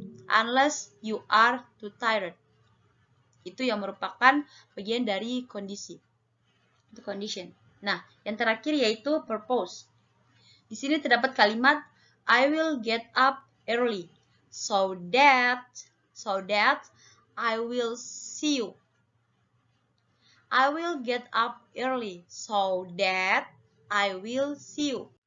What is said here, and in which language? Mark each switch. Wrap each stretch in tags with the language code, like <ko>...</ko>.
<en>unless you are too tired.</en> <id>Itu yang merupakan bagian dari kondisi. Itu condition. Nah, yang terakhir yaitu purpose. Di sini terdapat kalimat</id> <en>I will get up early so that I will see you. I will get up early so that I will see you.</en>